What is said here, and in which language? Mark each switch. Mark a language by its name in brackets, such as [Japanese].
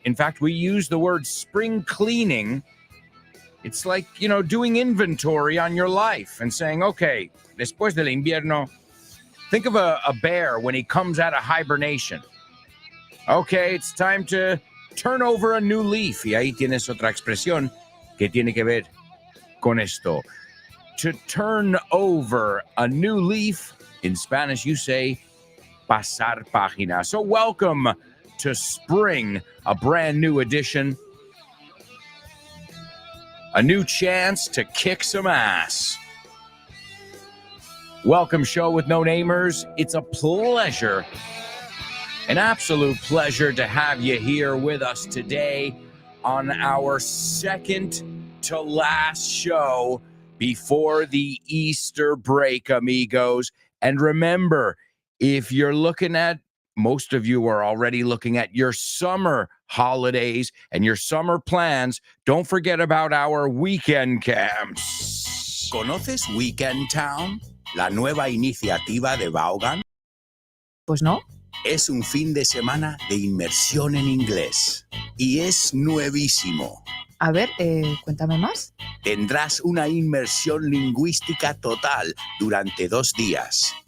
[English] In fact, we use the word spring cleaning. It's like, doing inventory on your life and saying, okay, [Spanish] después del invierno, [English] think of a bear when he comes out of hibernation. Okay, it's time to turn over a new leaf. [Spanish] Y ahí tienes otra expresión que tiene que ver con esto. [English] To turn over a new leaf, in Spanish you say, [Spanish] pasar página. [English] So welcome to spring, a brand new edition. A new chance to kick some ass. Welcome, Show with No Namers. It's a pleasure. An absolute pleasure to have you here with us today on our second to last show before the Easter break, amigos. And remember, if you're looking at, most of you are already looking at your summer holidays and your summer plans, don't forget about our weekend camps. [Spanish] ¿Conoces Weekend Town? La nueva iniciativa de Vaughan. Pues no. Es un fin de semana de inmersión en inglés y es nuevísimo. A ver, cuéntame más. Tendrás una inmersión lingüística total durante 2 días.